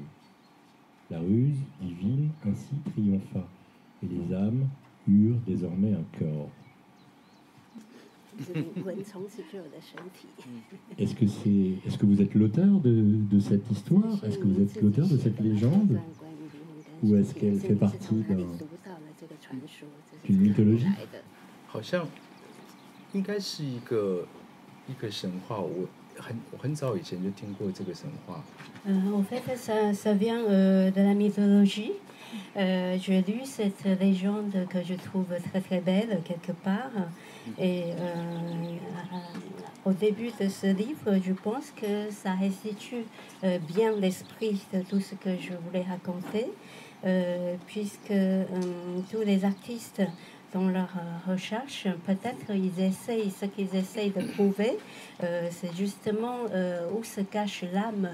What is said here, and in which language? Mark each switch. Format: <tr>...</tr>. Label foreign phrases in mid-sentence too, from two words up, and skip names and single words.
<fr>La ruse divine ainsi triompha, et les âmes eurent désormais un corps. Est-ce que vous êtes l'auteur de cette histoire? Est-ce que vous êtes l'auteur de cette légende? Ou est-ce qu'elle fait partie d'une mythologie?</fr> <zh>好像应该是一个神话，我很早以前就听过这个神话。</zh> <fr>En fait, ça vient de la mythologie. J'ai lu cette légende que je trouve très très belle quelque part. Et au début de ce livre, je pense que ça restitue bien l'esprit de tout ce que je voulais raconter, puisque tous les artistes dans leur recherche, peut-être ce qu'ils essayent de prouver, c'est justement où se cache l'âme.</fr>